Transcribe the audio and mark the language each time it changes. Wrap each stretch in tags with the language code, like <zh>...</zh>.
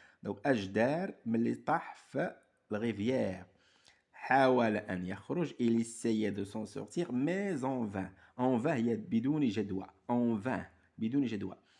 <ar>donc أجدار ملي طاح في الريفيير. حاول أن يخرج.</ar> <fr>il essayait de s'en sortir mais en vain.</fr> <ar>en vain هي بدون جدوى. en vain بدون جدوى.</ar>